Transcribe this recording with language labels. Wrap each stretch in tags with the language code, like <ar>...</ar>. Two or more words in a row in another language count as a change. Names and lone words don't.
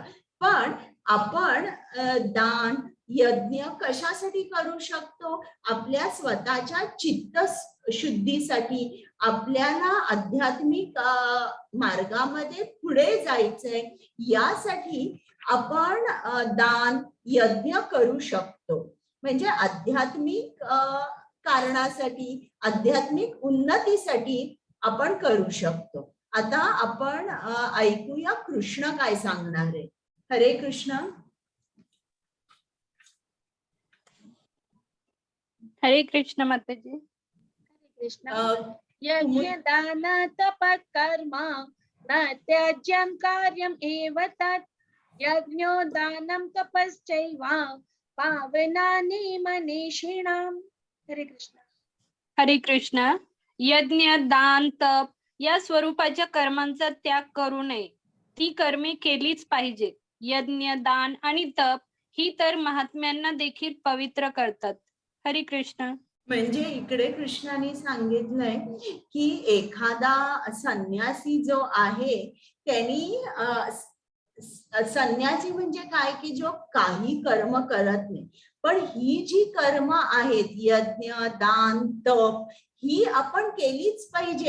<mr>पण आपण दान यज्ञ कशासाठी करू शकतो, आपल्या स्वतःच्या चित्त शुद्धीसाठी, आपल्याला आध्यात्मिक मार्गामध्ये पुढे जायचंय यासाठी आपण दान यज्ञ करू शकतो. म्हणजे आध्यात्मिक कारणासाठी, आध्यात्मिक उन्नतीसाठी आपण करू शकतो. आता आपण ऐकूया कृष्ण काय सांगणार आहे. हरे कृष्ण. हरे कृष्ण माताजी. कृष्ण अं,</mr> <sa>यज्ञ दान तप कर्म न त्याज्यं कार्यम एव तत् यज्ञोदानं तपश्चैव पावनानि मनीषिणाम्.</sa> <mr>हरे कृष्ण. हरे कृष्ण. यज्ञ, दान, तप या स्वरूपाच्या कर्मांचा त्याग करू नये. ती कर्मे केलीच पाहिजेत. यज्ञ, दान आणि तप ही तर महात्म्यांना देखील पवित्र करतात. हरे कृष्ण. म्हणजे इकडे कृष्णाने सांगितलंय की एखादा संन्यासी जो आहे त्यांनी संन्यासी म्हणजे काय की जो काही कर्म करत नाही, पण ही जी कर्म आहेत यज्ञ, दान, तप ही आपण केलीच पाहिजे.</mr>